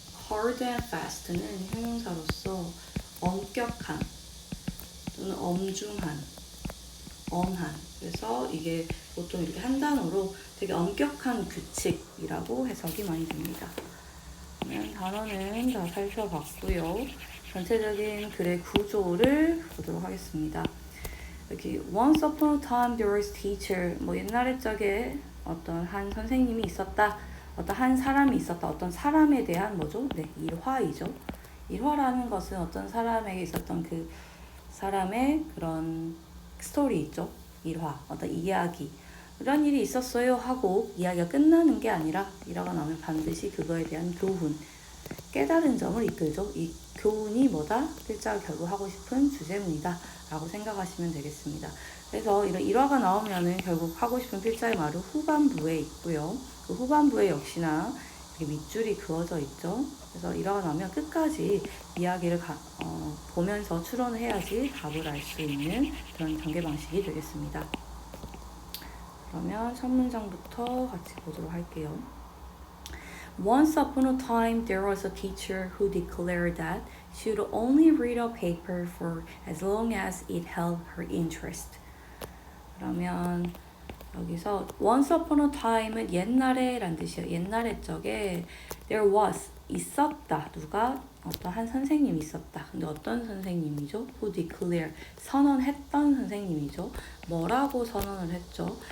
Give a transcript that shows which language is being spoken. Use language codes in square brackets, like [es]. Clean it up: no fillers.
[ko] hard and fast는 형용사로서 엄격한 또는 엄중한, 엄한. 그래서 이게 보통 이렇게 한 단어로 되게 엄격한 규칙이라고 해석이 많이 됩니다. 그러면 단어는 다 살펴봤고요. 전체적인 글의 구조를 보도록 하겠습니다. [en] 여기 once upon a time there was a teacher. [ko] 옛날에 적에 어떤 한 선생님이 있었다. 어떤 한 사람이 있었다. 어떤 사람에 대한 네, 일화이죠. 일화라는 것은 어떤 사람에게 있었던 그 사람의 그런 스토리 있죠. 일화, 어떤 이야기. 이런 일이 있었어요 하고 이야기가 끝나는 게 아니라 일화가 나오면 반드시 그거에 대한 교훈, 깨달은 점을 이끌죠. 이 교훈이 뭐다? 필자가 결국 하고 싶은 주제문이다 라고 생각하시면 되겠습니다. 그래서 이런 일화가 나오면은 결국 하고 싶은 필자의 말은 후반부에 있고요. 그 후반부에 역시나 이렇게 밑줄이 그어져 있죠. 그래서 일화가 나오면 끝까지 이야기를 보면서 추론을 해야지 답을 알 수 있는 그런 전개 방식이 되겠습니다. 그러면 첫 문장부터 같이 보도록 할게요. [en] Once upon a time, there was a teacher who declared that she would only read a paper for as long as it held her interest. [ko] 그러면 여기서 [en] once upon a time [ko] 은 옛날에 란 뜻이에요. 옛날에 적에 [en] there was [ko] 있었다. 누가? 어떤 한 선생님이 있었다. 근데 어떤 선생님이죠? [en] who declare [ko] 선언했던 선생님이죠. 뭐라고 선언을 했죠?